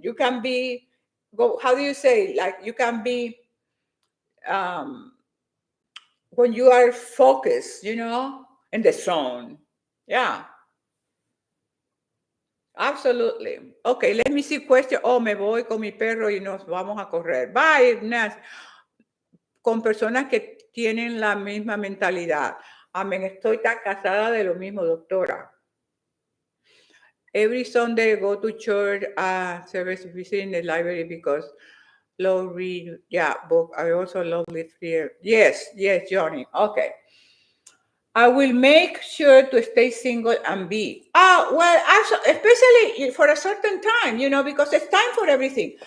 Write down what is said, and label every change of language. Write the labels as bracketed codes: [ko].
[en] You can be how do you say, like, you can be um when you are focused, in the zone. Yeah. Absolutely. Okay, let me see question. [es] Oh, me voy con mi perro y nos vamos a correr. Bye, Ignacio. Con personas que tienen la misma mentalidad. Amén, estoy tan casada de lo mismo, doctora. [en] Every Sunday I go to church, service visiting the library because love read, book. I also love live here. Yes, Johnny. Okay. I will make sure to stay single and be. Well, especially for a certain time, because it's time for everything.